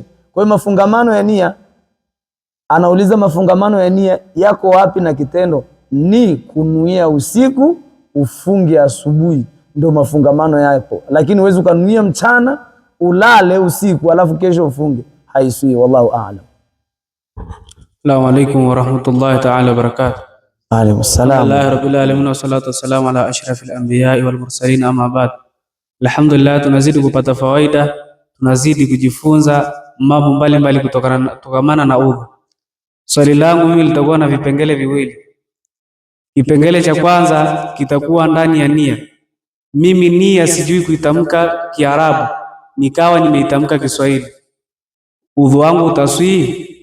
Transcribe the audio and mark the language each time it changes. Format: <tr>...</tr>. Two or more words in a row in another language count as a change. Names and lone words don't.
<sw>Kwa hiyo mafungamano ya nia, anauliza mafungamano ya nia yako wapi na kitendo? Ni kunuia usiku ufunge asubuhi, ndio mafungamano yapo. Lakini huwezi kunuia mchana ulale usiku alafu kesho ufunge, haiswi.</sw> <ar>والله أعلم. السلام عليكم ورحمة الله تعالى وبركاته. وعليكم السلام. الحمد لله رب العالمين والصلاة والسلام على أشرف الأنبياء والمرسلين أما بعد.</ar> <sw>Alhamdulillah, tunazidi kupata fawaida, tunazidi kujifunza mambo mbalimbali kutokamana na udhu. Swali langu mimi litakuwa na vipengele viwili. Kipengele cha kwanza kitakuwa ndani ya nia. Mimi nia sijui kuitamka Kiarabu, nikawa nimeitamka Kiswahili, udhu wangu utaswihi?</sw>